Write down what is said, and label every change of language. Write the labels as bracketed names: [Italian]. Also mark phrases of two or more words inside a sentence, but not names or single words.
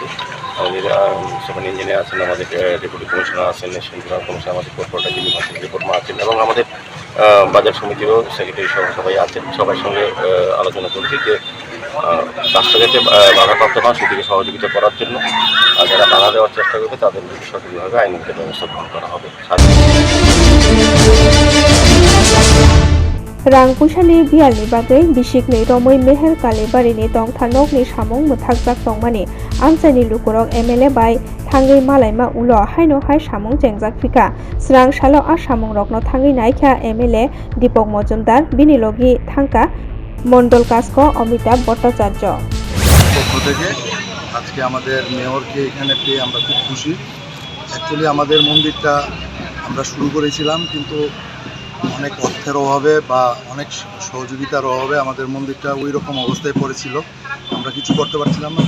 [Bangla] আমাদের সেখানে ইঞ্জিনিয়ার আছেন, আমাদের ডেপুটি কমিশনার আছেন, সেন্ট্রাল কমিশনার, আমাদের কর্পোরেটর যিনি আছেন রিপোর্টমা আছেন এবং আমাদের বাজার সমিতিরও সেক্রেটারি সহ সবাই আছেন। সবার সঙ্গে আলোচনা করছি যে রাস্তা যাতে বাধাপ্রাপ্ত না সেদিকে সহযোগিতা করার জন্য যারা বাধা দেওয়ার চেষ্টা করবে তাদের সঠিকভাবে আইনগত ব্যবস্থা গ্রহণ করা হবে। [Bodo] रांपुसानि बियालनि बागै बिसिकनि रमै मेहेर कालिबारिनि दं थानकनि सामुं मुथाकजाक दंमानि आमचाइनि लुकुरक एमएलए बाय थांगै मालायमा उलो हायनो हाय सामुं जेंजाक फिका स्रां सालो आ सामुं रकनो थांगै नायखा एमएलए दीपक मजुमदार बिनि लगी थांका মন্ডল কাস্ক অমিতাভ ভট্টাচার্য। [Bangla] পক্ষ থেকে আজকে আমাদের মেয়রকে এখানে পেয়ে আমরা খুব খুশি। অ্যাকচুয়ালি আমাদের মন্দিরটা আমরা শুরু করেছিলাম, কিন্তু অনেক অর্থের অভাবে বা অনেক সহযোগিতার অভাবে আমাদের মন্দিরটা ওই রকম অবস্থায় পড়েছিল, আমরা কিছু করতে পারছিলাম না।